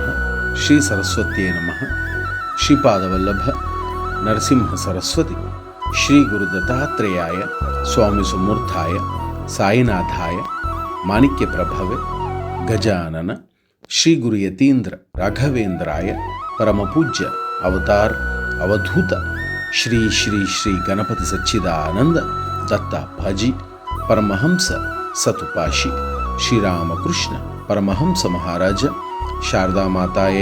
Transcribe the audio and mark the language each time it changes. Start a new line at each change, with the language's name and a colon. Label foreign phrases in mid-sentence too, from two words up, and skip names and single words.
Sanskrit: ಶ್ರೀ ಸರಸ್ವತಿಯೇ ನಮಃ. ಶ್ರೀಪಾದವಲ್ಲಭ ನರಸಿಂಹ ಸರಸ್ವತಿ ಶ್ರೀ ಗುರು ದತ್ತಾತ್ರೇಯಾಯ ಸ್ವಾಮಿ ಸುಮೂರ್ಥಾಯ ಸಾಯಿನಾಥಾಯ ಮಾಣಿಕ್ಯ ಪ್ರಭವೆ ಗಜಾನನ ಶ್ರೀ ಗುರು ಯತೀಂದ್ರ ರಾಘವೇಂದ್ರಾಯ ಪರಮಪೂಜ್ಯ ಅವತಾರ್ ಅವಧೂತ ಶ್ರೀ ಶ್ರೀ ಶ್ರೀ ಗಣಪತಿ ಸಚ್ಚಿದಾನಂದ ದತ್ತಾಪ್ಪಾಜಿ ಪರಮಹಂಸ ಸತುಪಾಶಿ ಶ್ರೀರಾಮಕೃಷ್ಣ ಪರಮಹಂಸ ಮಹಾರಾಜ ಶಾರದಾ ಮಾತಾಯೈ